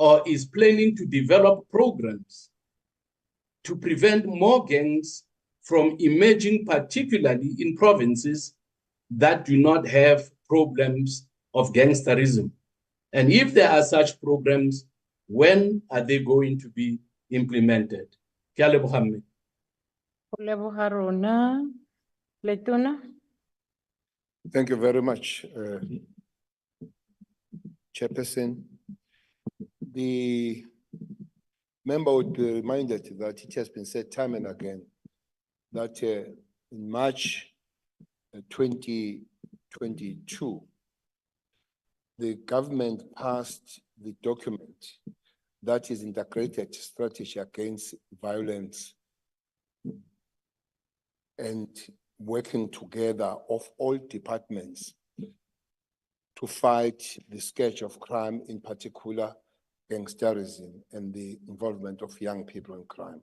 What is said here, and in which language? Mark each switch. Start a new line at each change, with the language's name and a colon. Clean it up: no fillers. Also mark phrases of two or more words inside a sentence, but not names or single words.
English: or is planning to develop programs to prevent more gangs from emerging, particularly in provinces that do not have problems of gangsterism? And if there are such programs, when are they going to be implemented?
Tswana: Ke a leboga mme. Go leboga rona. Letona.
English: Thank you very much, Chairperson. The member would be reminded that it has been said time and again that in March 2022, the government passed the document that is integrated strategy against violence and working together of all departments to fight the scourge of crime, in particular gangsterism and the involvement of young people in crime.